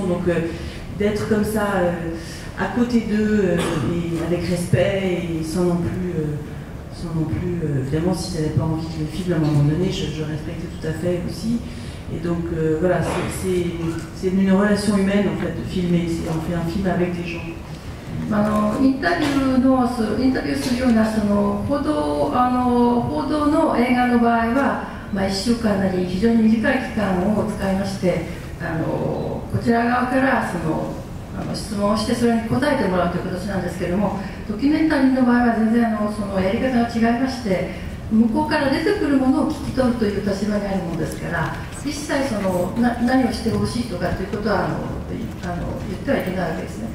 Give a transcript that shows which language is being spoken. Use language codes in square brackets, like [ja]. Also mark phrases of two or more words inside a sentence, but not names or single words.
[fr] Donc d'être comme ça à côté d'eux et avec respect et sans non plus évidemment si j'avais pas envie que je filme à un moment donné, je respectais tout à fait aussi. Et donc voilà, c'est une relation humaine en fait de filmer, on fait un film avec des gens. [ja] インタビューするような報道の映画の場合は、1週間なり非常に短い期間を使いまして、こちら側から質問をしてそれに答えてもらうという形なんですけれども、ドキュメンタリーの場合は全然そのやり方が違いまして、向こうから出てくるものを聞き取るという立場にあるものですから、一切何をしてほしいとかということは言ってはいけないわけですね。